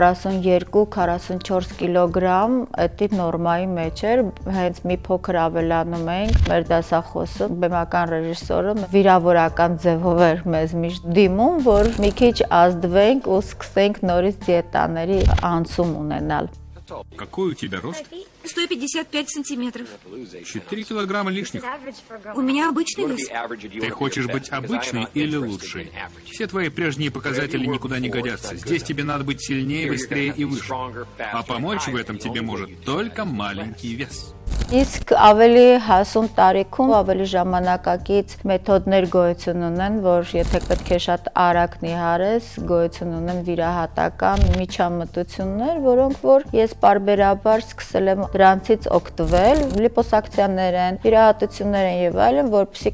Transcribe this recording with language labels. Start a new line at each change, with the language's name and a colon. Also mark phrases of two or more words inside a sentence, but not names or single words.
Armenian: 42-44 կիլոգրամ, դա նորմայի մեջ էր, հենց մի փոքր ավելանում ենք, մեր դասախոսը, բեմական ռեժիսորը վիրավորական ձևով էր մեզ միշտ դիմում, որ մի քիչ ազդվենք ու սկսենք նորից դիետաների անցում ունենալ։
Russian: Какой у тебя рост? 155 сантиметров. 4 килограмма лишних. У меня обычный вес. Ты хочешь быть обычной или лучшей? Все твои прежние показатели никуда не годятся. Здесь тебе надо быть сильнее, быстрее и выше. А помочь в этом тебе может только маленький вес.
Armenian: Իսկ ավելի հասուն տարիքում ավելի ժամանակակից մեթոդներ գոյություն ունեն, որ եթե պետք է շատ արագ նիհարես, գոյություն ունեն վիրահատական միջամտություններ, որոնք որ ես պարբերաբար սկսել եմ դրանցից օգտվել, լիպոսակցիաներ են, վիրահատություններ են եւ այլն, որպեսզի